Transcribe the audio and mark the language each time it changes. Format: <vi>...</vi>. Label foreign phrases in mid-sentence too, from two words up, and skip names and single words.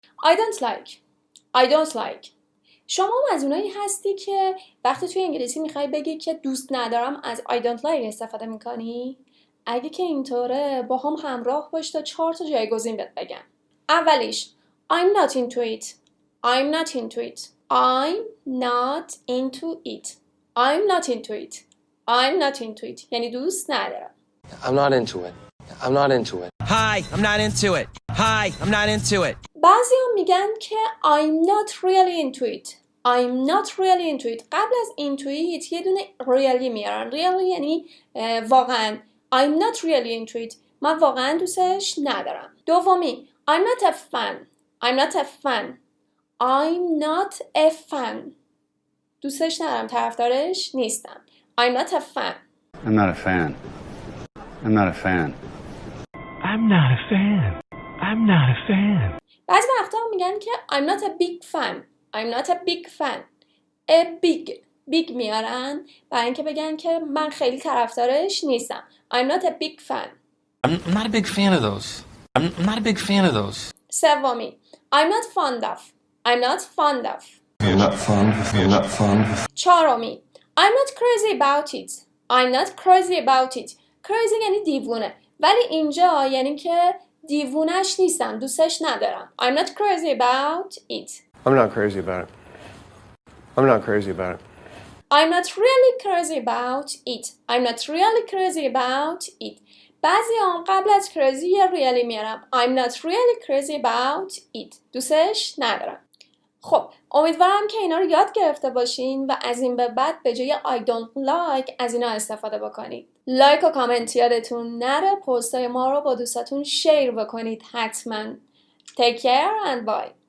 <en>I don't like. I don't like.</en> <fa>شما هم از اونایی هستی که وقتی توی انگلیسی میخوای بگی که دوست ندارم از</fa> <en>I don't like</en> <fa>استفاده میکنی؟ اگه که اینطوره با هم همراه باش تا 4 تا جایگزین بهت بگم.</fa> <en>اولیش I'm not into it. I'm not into it. I'm not into it. I'm not into it. I'm not into it.</en> <fa>یعنی دوست ندارم.</fa> <en>I'm not into it. I'm not into it. Hi, I'm not into it. Hi, I'm not into it.</en> <fa>بعضی هم میگن که</fa> <en>I'm not really into it. I'm not really into it.</en> <fa>قبل از</fa> <en>into it</en> <fa>یه دونه really میارن. really یعنی واقعا.</fa> <en>I'm not really into it.</en> <fa>من واقعا دوستش ندارم. دومی</fa> <en>I'm not a fan. I'm not a fan. I'm not a fan.</en> <fa>دوستش ندارم. طرفدارش نیستم.</fa> <en>I'm not a fan. I'm not a fan. I'm not a fan. I'm not a fan. I'm not a fan.</en> <fa>بعضی وقتا میگن که</fa> <en>I'm not a big fan. I'm not a big fan. A big</en> <fa>میارن برای اینکه بگن که من خیلی طرفدارش نیستم.</fa> <en>I'm not a big fan. I'm not a big fan of those. I'm not a big fan of those. سومی I'm not fond of. I'm not fond of. You're not fond of. You're not fond of.</en> <fa>چهارمی</fa> <en>I'm not crazy about it. I'm not crazy about it.</en> <fa>crazy یعنی دیوونه ولی اینجا یعنی که دیوونش نیستم دوستش ندارم.</fa> <en>I'm not crazy about it. I'm not crazy about it. I'm not crazy about it. I'm not really crazy about it. I'm not really crazy about it.</en> <fa>بعضی هم قبل از crazy یه really میارم.</fa> <en>I'm not really crazy about it.</en> <fa>دوستش ندارم. خب امیدوارم که اینا رو یاد گرفته باشین و از این به بعد به جای</fa> <en>I don't like</en> <fa>از اینا استفاده بکنید. لایک و کامنت یادتون نره. پستای ما رو با دوستاتون شیر بکنید حتما.</fa> <en>Take care and bye.</en>